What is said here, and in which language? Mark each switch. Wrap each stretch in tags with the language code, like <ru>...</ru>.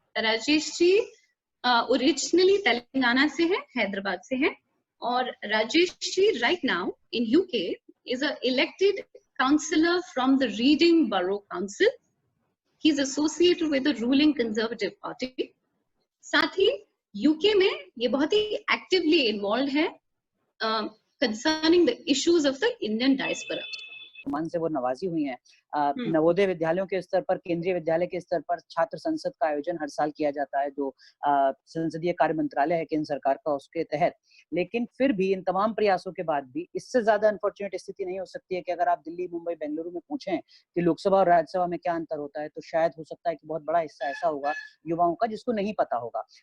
<hi>Rajesh ji originally Telangana से है, हैदराबाद से है और Rajesh ji</hi> <en>Right now in UK is a elected councillor from the Reading borough council. He is associated with the ruling Conservative party.</en> <hi>साथ ही यूके में ये बहुत ही एक्टिवली इन्वॉल्व है</hi> <en>concerning the issues of the Indian diaspora.</en> <hi>सम्मान से वो नवाजी हुई हैं। नवोदय विद्यालयों के स्तर पर, केंद्रीय विद्यालय के स्तर पर छात्र संसद का आयोजन हर साल किया जाता है, जो संसदीय कार्य मंत्रालय है केंद्र सरकार का, उसके तहत। लेकिन फिर भी इन तमाम प्रयासों के बाद भी इससे ज्यादा अनफॉर्चुनेट स्थिति नहीं हो सकती है कि अगर आप दिल्ली, मुंबई, बेंगलुरु में पूछें कि लोकसभा और राज्यसभा में क्या अंतर होता है, तो शायद हो सकता है कि बहुत बड़ा हिस्सा ऐसा होगा युवाओं का जिसको नहीं पता होगा।</hi>